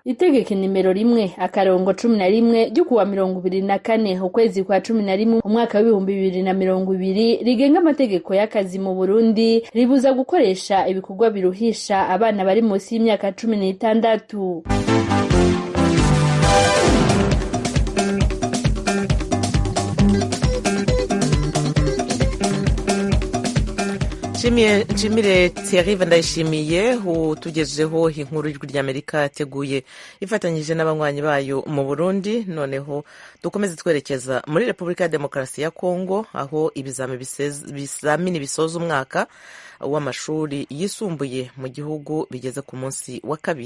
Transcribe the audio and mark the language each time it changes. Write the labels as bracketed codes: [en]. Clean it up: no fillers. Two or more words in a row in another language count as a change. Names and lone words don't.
[rw] Itegeko nimero 1/11 ryo kuwa 24 ukwezi kwa 11 umwaka w'2020 rigenga amategeko y'akazi mu Burundi ribuza gukoresha ibikorwa biruhisha abana bari munsi y'imyaka 16. Nshimire Thierry Ndayishimiye utugejeho inkuru y'ijwi ry'Amerika yateguye ifatanyije n'abanywanyi bayo mu Burundi. Noneho dukomeze twerekeza muri Repubulika ya Demokarasi ya Kongo aho ibizamini bisoza umwaka w'amashuri yisumbuye mu gihugu bigeze ku munsi wa kabiri.